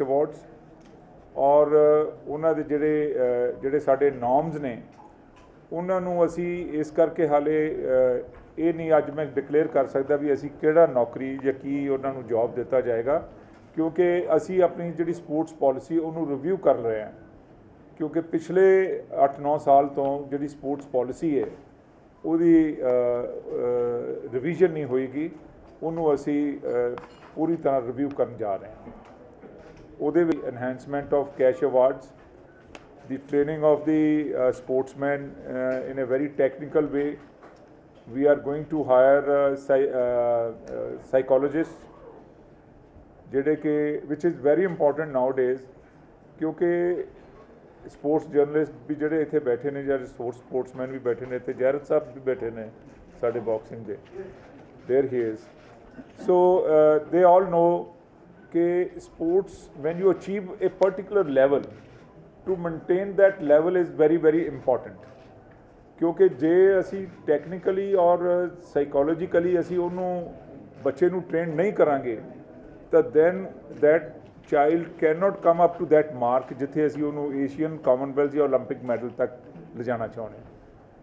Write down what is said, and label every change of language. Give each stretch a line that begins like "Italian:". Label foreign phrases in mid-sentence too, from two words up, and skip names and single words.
Punjabi: ਅਵਾਰਡਸ ਔਰ ਉਹਨਾਂ ਦੇ ਜਿਹੜੇ ਸਾਡੇ ਨੋਰਮਸ ਨੇ ਉਹਨਾਂ ਨੂੰ ਅਸੀਂ ਇਸ ਕਰਕੇ ਹਾਲੇ ਇਹ ਨਹੀਂ ਅੱਜ ਮੈਂ ਡਿਕਲੇਅਰ ਕਰ ਸਕਦਾ ਵੀ ਅਸੀਂ ਕਿਹੜਾ ਨੌਕਰੀ ਜਾਂ ਕੀ ਉਹਨਾਂ ਨੂੰ ਜੋਬ ਦਿੱਤਾ ਜਾਏਗਾ ਕਿਉਂਕਿ ਅਸੀਂ ਆਪਣੀ ਜਿਹੜੀ ਸਪੋਰਟਸ ਪਾਲਿਸੀ ਉਹਨੂੰ ਰਿਵਿਊ ਕਰ ਰਹੇ ਹਾਂ ਕਿਉਂਕਿ ਪਿਛਲੇ 8-9 ਸਾਲ ਤੋਂ ਜਿਹੜੀ ਸਪੋਰਟਸ ਪਾਲਿਸੀ ਹੈ ਉਹਦੀ ਰਿਵੀਜ਼ਨ ਨਹੀਂ ਹੋਏਗੀ ਉਹਨੂੰ ਅਸੀਂ ਪੂਰੀ ਤਰ੍ਹਾਂ ਰਿਵਿਊ ਕਰਨ ਜਾ ਰਹੇ ਹਾਂ. ਉਹਦੇ ਵਿੱਚ
English: enhancement of cash awards the training of the sportsmen in a very technical way. We are going to hire psychologists
Punjabi: ਜਿਹੜੇ ਕਿ
English: which is very important nowadays
Punjabi: ਕਿਉਂਕਿ ਸਪੋਰਟਸ ਜਰਨਲਿਸਟ ਵੀ ਜਿਹੜੇ ਇੱਥੇ ਬੈਠੇ ਨੇ ਜਾਂ ਸਪੋਰਟਸਮੈਨ ਵੀ ਬੈਠੇ ਨੇ ਇੱਥੇ ਜੈਰਤ ਸਾਹਿਬ ਵੀ ਬੈਠੇ ਨੇ ਸਾਡੇ ਬਾਕਸਿੰਗ ਦੇ
English: there he is. So they all know
Punjabi: ਕਿ
English: sports when you achieve a particular level to maintain that level is very very important
Punjabi: ਕਿਉਂਕਿ ਜੇ ਅਸੀਂ ਟੈਕਨੀਕਲੀ ਔਰ ਸਾਈਕੋਲੋਜੀਕਲੀ ਅਸੀਂ ਉਹਨੂੰ ਬੱਚੇ ਨੂੰ ਟ੍ਰੇਨ ਨਹੀਂ ਕਰਾਂਗੇ ਤਾਂ
English: then that child can not come up to that mark
Punjabi: ਜਿੱਥੇ ਅਸੀਂ ਉਹਨੂੰ ਏਸ਼ੀਅਨ ਕਾਮਨਵੈਲਥ ਜਾਂ ਓਲੰਪਿਕ ਮੈਡਲ ਤੱਕ ਲਿਜਾਣਾ ਚਾਹੁੰਦੇ ਹਾਂ.